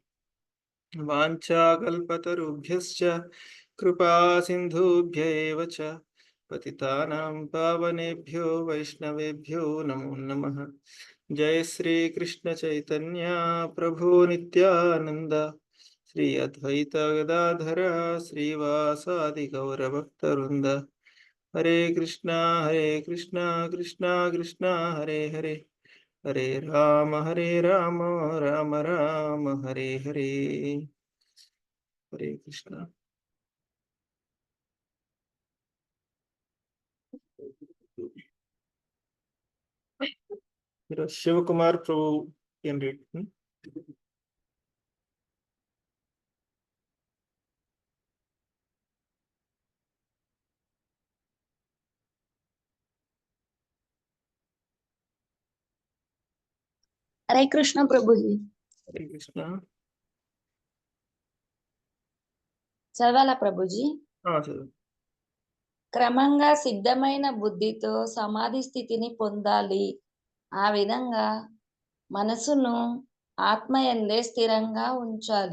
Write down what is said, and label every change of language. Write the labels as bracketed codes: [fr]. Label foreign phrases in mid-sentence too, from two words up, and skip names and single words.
[sa] वाञ्छाकल्पतरुभ्यश्च कृपा सिन्धुभ्य एव च पतितानां पावनेभ्यो वैष्णवेभ्यो नमो नमः। जय श्री कृष्ण चैतन्य प्रभु नित्यानंद श्री अद्वैत गदाधर श्रीवासादि गौरभक्तवृंद। हरे कृष्णा कृष्णा कृष्णा हरे हरे हरे राम राम राम हरे हरे। [en] हरे कृष्णा। शिव कुमार प्रभु can read. [hi] हरे कृष्ण प्रभुजी। हरे कृष्णा। [te] చదవాలా ప్రభుజీ? చదువు. క్రమంగా సిద్ధమైన బుద్ధితో సమాధి స్థితిని పొందాలి. ఆ విధంగా మనసును ఆత్మయందే స్థిరంగా ఉంచాలి.